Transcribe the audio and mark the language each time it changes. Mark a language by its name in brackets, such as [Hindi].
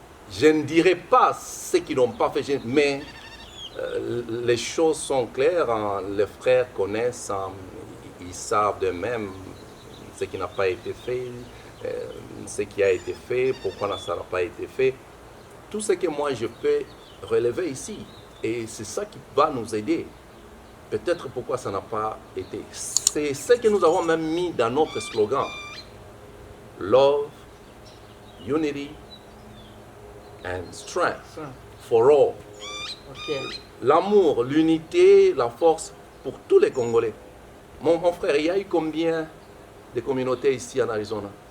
[French] Je ne dirai pas ce qu'ils n'ont pas fait, mais les choses sont claires, les frères connaissent, ils savent d'eux-mêmes ce qui n'a pas été fait, ce qui a été fait, pourquoi ça n'a pas été fait. Tout ce que moi je peux relever ici, et c'est ça qui va nous aider. Peut-être pourquoi ça n'a pas été. C'est ce que nous avons même mis dans notre slogan. [English] Love, unity and strength for all. Okay. [French] L'amour, l'unité, la force pour tous les Congolais. Mon frère, il y a eu combien de communautés ici en Arizona?